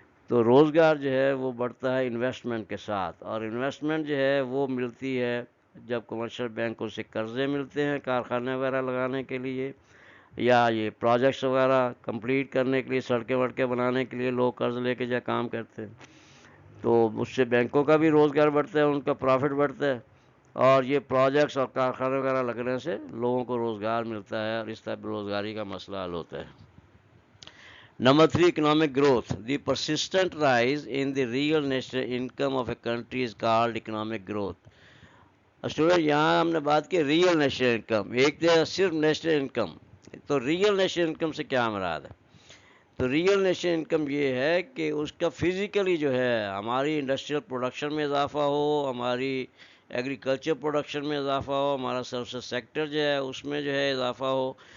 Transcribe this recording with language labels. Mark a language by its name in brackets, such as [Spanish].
[Urdu] تو روزگار جو ہے وہ بڑھتا ہے انویسٹمنٹ کے ساتھ، اور انویسٹمنٹ جو ہے وہ ملتی ہے جب کمرشل بینکوں سے قرضے ملتے ہیں کارخانے وغیرہ لگانے کے لیے، یا یہ پروجیکٹس وغیرہ کمپلیٹ کرنے کے لیے، سڑکیں وڑکیں بنانے کے لیے لوگ قرض لے کے جا کام کرتے ہیں. تو اس سے بینکوں کا بھی روزگار بڑھتا ہے، ان کا پروفٹ بڑھتا ہے، اور یہ پروجیکٹس اور کارخانے وغیرہ لگنے سے لوگوں کو روزگار ملتا ہے، اور اس طرح بے روزگاری کا مسئلہ حل ہوتا ہے. [English] Number 3, economic growth. The persistent rise in the real national income of a country is called economic growth. [Urdu] Student یہاں ہم نے بات کی ریئل نیشنل انکم، ایک تو صرف نیشنل انکم. تو ریئل نیشنل انکم سے کیا مراد ہے؟ تو ریئل نیشنل انکم یہ ہے کہ اس کا فزیکلی جو ہے ہماری انڈسٹریل پروڈکشن میں اضافہ ہو، ہماری ایگریکلچر پروڈکشن میں اضافہ ہو، ہمارا سروسز سیکٹر جو ہے اس میں جو ہے اضافہ ہو.